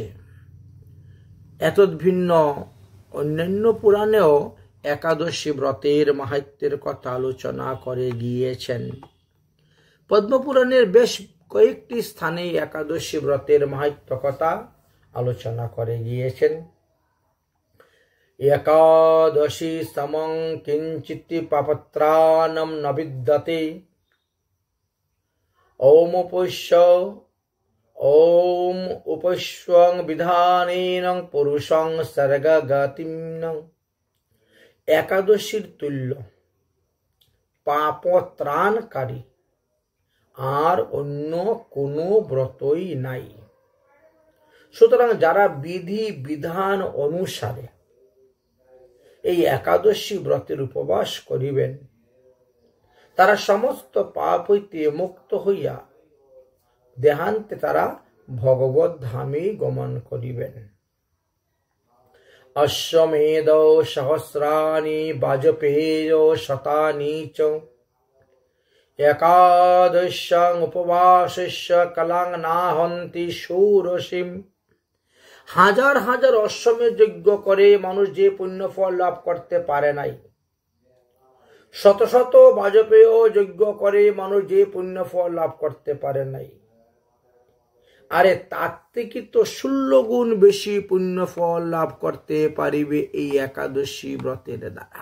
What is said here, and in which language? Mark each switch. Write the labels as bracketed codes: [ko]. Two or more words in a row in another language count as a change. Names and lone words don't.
[bn] এতদ্ভিন্ন অন্যান্য পুরাণেও একাদশী ব্রতের মাহাত্ম্যের কথা আলোচনা করে গিয়েছেন। পদ্মপুরাণের বেশ কয়েকটি স্থানে একাদশী ব্রতের মাহাত্ম্য কথা আলোচনা করে গিয়েছেন। [sa] একাদশী সমং কিঞ্চিৎ পাপত্রাণম ন বিদ্যতে ওম উপস্বং বিধানেন পুরুষং স্বর্গগতিম। [bn] একাদশীর তুল্য পাপ ত্রাণকারী আর অন্য কোনো ব্রতই নাই। সুতরাং যারা বিধি বিধান অনুসারে এই একাদশী ব্রতের উপবাস করিবেন তারা সমস্ত পাপ হইতে মুক্ত হইয়া দেহান্তে তারা ভগবত ধামে গমন করিবেন। [sa] অশ্বমেধ সহস্রাণি বাজপেয় শতানি চ একাদশ্যাং উপবাসস্য কলাং নাহন্তি ষোড়শীম। [bn] হাজার হাজার অশ্বমেধ যজ্ঞ করে মানুষ যে পুণ্য ফল লাভ করতে পারে নাই, শত শত বাজপেয় যজ্ঞ করে মানুষ যে পুণ্য ফল লাভ করতে পারে নাই, আরে তার থেকে তো 16 গুণ বেশি পুণ্য ফল লাভ করতে পারিবে এই একাদশী ব্রতের দ্বারা।